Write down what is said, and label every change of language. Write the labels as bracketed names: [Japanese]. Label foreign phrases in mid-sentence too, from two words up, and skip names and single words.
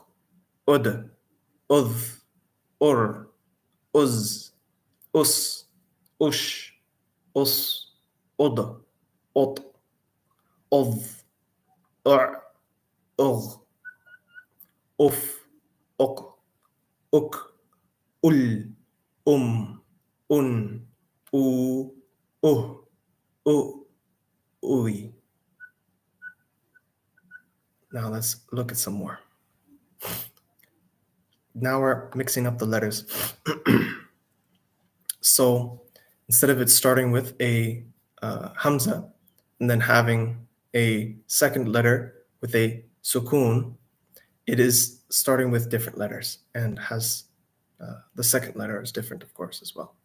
[Arabic] ud, udh, ur, uz, us, ush, us, ud, ut, udh, ur, ugh, uf, uk, uk, ul, un, u, uy. [English] Now let's look at some more. Now we're mixing up the letters. So instead of it starting with a hamza and then having a second letter with a sukun, it is starting with different letters and has the second letter is different, of course, as well.